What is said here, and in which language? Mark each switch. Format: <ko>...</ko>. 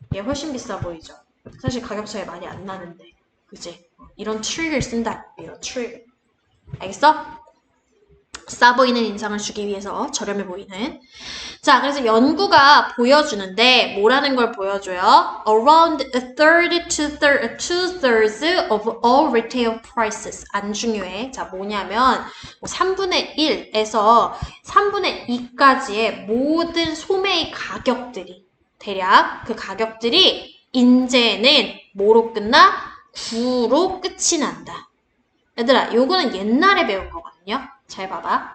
<ko>얘 훨씬 비싸 보이죠? 사실 가격 차이 많이 안 나는데. 그지? 이런 트릭을 쓴다. 이런 트릭. 알겠어? 싸 보이는 인상을 주기 위해서 저렴해 보이는. 자, 그래서 연구가 보여주는데 뭐라는 걸 보여줘요?</ko> <en>Around a third to two-thirds of all retail prices.</en> <ko>안 중요해. 자, 뭐냐면 3분의 1에서 3분의 2까지의 모든 소매의 가격들이 대략 그 가격들이 이제는 뭐로 끝나? 9로 끝이 난다. 얘들아, 요거는 옛날에 배운 거거든요. 잘 봐봐.</ko>